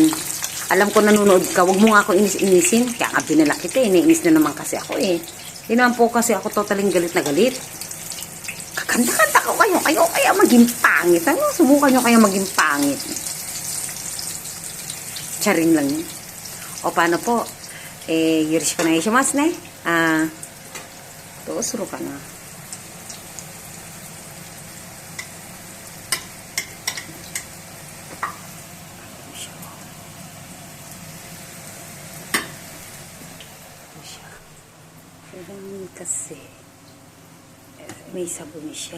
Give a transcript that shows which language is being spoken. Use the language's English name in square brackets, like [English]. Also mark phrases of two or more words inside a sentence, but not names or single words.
[Filipino] Alam ko nanonood ka, huwag mo nga ako inis-inisin. Kaya nga binalak kita, naiinis na naman kasi ako eh. Hindi naman po kasi ako totaling galit na galit. Kakanta-kanta ko kayo kaya maging pangit. Subukan nyo kaya maging pangit. Charing lang yun. O paano po? [Japanese] よろしくお願いしますね. どうするかな? [Filipino] Kasi may sabon siya.